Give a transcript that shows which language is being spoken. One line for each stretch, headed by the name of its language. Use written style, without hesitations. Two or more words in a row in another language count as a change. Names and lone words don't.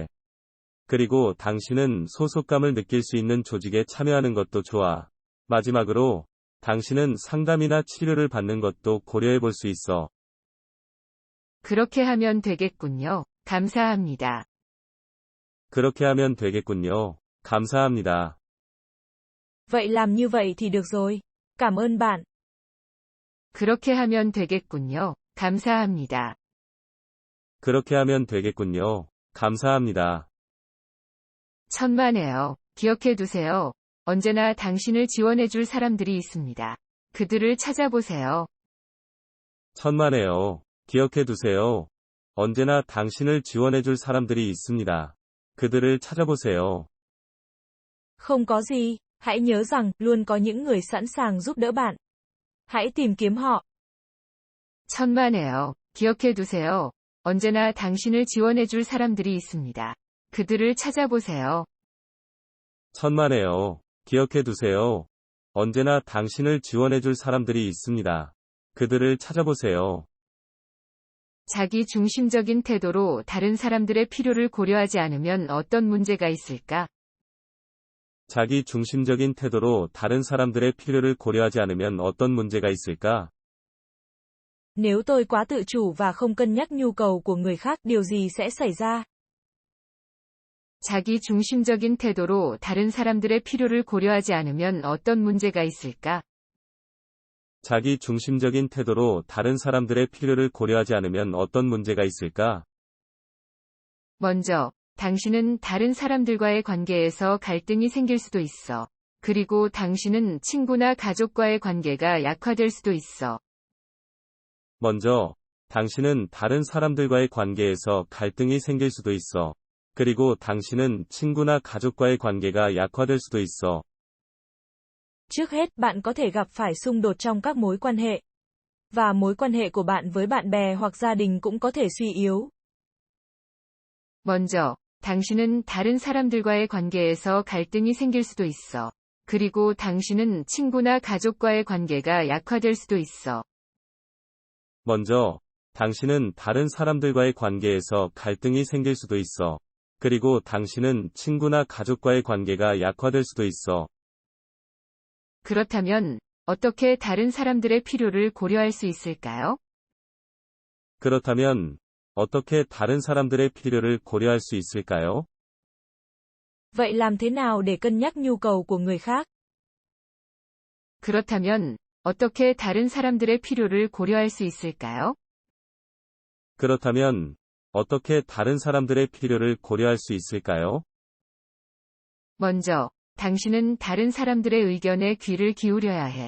Korean: 그리고 당신은 소속감을 느낄 수 있는 조직에 참여하는 것도 좋아. 마지막으로, 당신은 상담이나 치료를 받는 것도 고려해 볼 수 있어. 그렇게 하면 되겠군요. 감사합니다. 그렇게 하면 되겠군요. 감사합니다.
Vietnamese: Vậy làm như vậy thì được rồi. Cảm ơn bạn.
Korean: 그렇게 하면 되겠군요. 감사합니다. 그렇게 하면 되겠군요. 감사합니다. 천만에요. 기억해 두세요. 언제나 당신을 지원해 줄 사람들이 있습니다. 그들을 찾아보세요. 천만에요. 기억해 두세요. 언제나 당신을 지원해 줄 사람들이 있습니다. 그들을 찾아보세요.
Vietnamese: Không có gì, hãy nhớ rằng, luôn có những người sẵn sàng giúp đỡ bạn. Hãy tìm kiếm họ.
Korean: 천만에요. 기억해 두세요. 언제나 당신을 지원해 줄 사람들이 있습니다. 그들을 찾아보세요. 천만에요. 기억해 두세요. 언제나 당신을 지원해 줄 사람들이 있습니다. 그들을 찾아보세요. 자기 중심적인 태도로 다른 사람들의 필요를 고려하지 않으면 어떤 문제가 있을까? 자기 중심적인 태도로 다른 사람들의 필요를 고려하지 않으면 어떤 문제가 있을까?
Vietnamese: Nếu tôi quá tự chủ và không cân nhắc nhu cầu của người khác, điều gì sẽ xảy ra?
Korean: 자기 중심적인 태도로 다른 사람들의 필요를 고려하지 않으면 어떤 문제가 있을까? 자기 중심적인 태도로 다른 사람들의 필요를 고려하지 않으면 어떤 문제가 있을까? 먼저, 당신은 다른 사람들과의 관계에서 갈등이 생길 수도 있어. 그리고 당신은 친구나 가족과의 관계가 약화될 수도 있어. 먼저, 당신은 다른 사람들과의 관계에서 갈등이 생길 수도 있어. 그리고 당신은 친구나 가족과의 관계가 약화될 수도 있어.
Vietnamese: Trước hết, bạn có thể gặp phải xung đột trong các mối quan hệ. Và mối quan hệ của bạn với bạn bè hoặc gia đình cũng có thể suy yếu.
Korean: 먼저, 당신은 다른 사람들과의 관계에서 갈등이 생길 수도 있어. 그리고 당신은 친구나 가족과의 관계가 약화될 수도 있어. 먼저, 당신은 다른 사람들과의 관계에서 갈등이 생길 수도 있어. 그리고 당신은 친구나 가족과의 관계가 약화될 수도 있어. 그렇다면 어떻게 다른 사람들의 필요를 고려할 수 있을까요? 그렇다면 어떻게 다른 사람들의 필요를 고려할 수 있을까요?
Vietnamese: Vậy làm thế nào để cân nhắc nhu cầu của người khác?
Korean: 그렇다면 어떻게 다른 사람들의 필요를 고려할 수 있을까요? 그렇다면 어떻게 다른 사람들의 필요를 고려할 수 있을까요? 먼저, 당신은 다른 사람들의 의견에 귀를 기울여야 해.